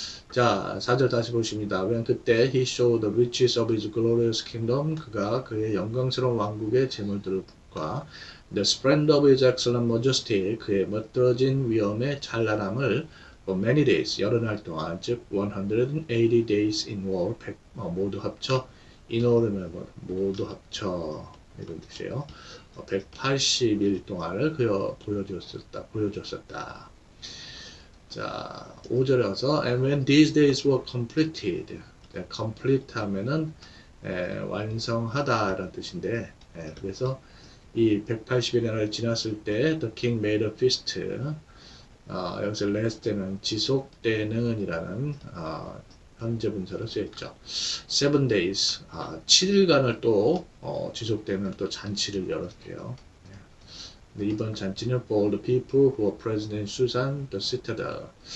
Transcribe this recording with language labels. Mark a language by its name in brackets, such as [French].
[Korean] 자, 4절 다시 보십니다. [English] when 그때 he showed the riches of his glorious kingdom, [Korean] 그가 그의 영광스러운 왕국의 재물들과 [English] the splendor of his excellent majesty, [Korean] 그의 멋들어진 위엄의 찬란함을 [English] for many days, 여러 날 동안, 즉 180 days in all, [Korean] 모두 합쳐 in all은 모두 합쳐 이런 뜻이에요. 180일 동안을 그여 보여주었었다. 자, 5절에 와서 [English] and when these days were completed, [Korean] complete 하면은 완성하다 라는 뜻인데, 그래서 이 180일 날을 지났을 때 [English] the king made a feast, [Korean] 여기서 last는 지속되는 이라는 현재 분사로 쓰였죠. 7 days, 7일간을 또 지속되는 또 잔치를 열었대요. 근데 이번 잔치는 [English] for the people who were present in Susan, the citadel.